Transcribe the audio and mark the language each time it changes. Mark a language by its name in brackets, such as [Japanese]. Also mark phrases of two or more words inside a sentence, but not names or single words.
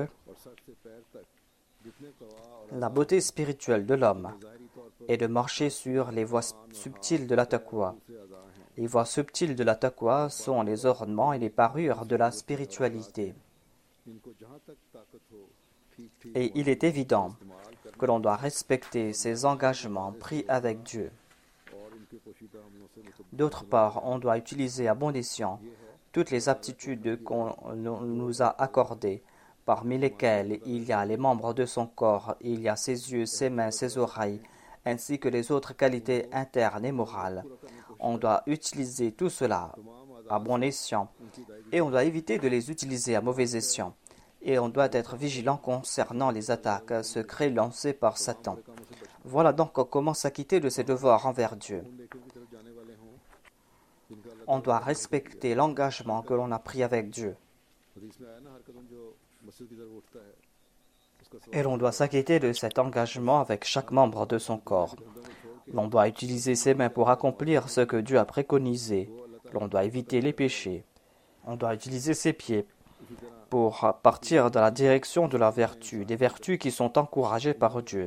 [Urdu] اور سر سے پیر تک جتنے قویٰ اور [French] la beauté spirituelle de l'homme [Urdu] ظاہری طور پر [French] est de marcher sur les voies subtiles de la taqwa. [Urdu] دوسرے اعضا ہیں [French] Les voies subtiles de la taqwa sont les ornements et les parures de la spiritualité. [Urdu] ان کو جہاں تک طاقت ہو ٹھیک ٹھیک [French] Et il est évident [Urdu] استعمال کرنا [French] que l'on doit respecter ces engagements pris avec Dieu. [Urdu] اور ان کے پوشیدہ حملوں سے متبک [French] D'autre part, on doit utiliser à bon escient toutes les aptitudes qu'on nous a accordées, parmi lesquelles il y a les membres de son corps, il y a ses yeux, ses mains, ses oreilles, ainsi que les autres qualités internes et morales. On doit utiliser tout cela à bon escient et on doit éviter de les utiliser à mauvais escient. Et on doit être vigilant concernant les attaques secrètes lancées par Satan. Voilà donc comment s'acquitter de ses devoirs envers Dieu. [Urdu] نیکیوں کی طرف جانے والے ہوں جن کا اللہ [French] On doit respecter l'engagement que l'on a pris avec Dieu. [Urdu] حدیث میں آیا نا ہر قدم جو مسجد کی طرف اٹھتا ہے اس کا [French] Et l'on doit s'acquitter de cet engagement avec chaque membre de son corps. L'on doit utiliser ses mains pour accomplir ce que Dieu a préconisé. L'on doit éviter les péchés. On doit utiliser ses pieds pour partir dans la direction de la vertu, des vertus qui sont encouragées par Dieu.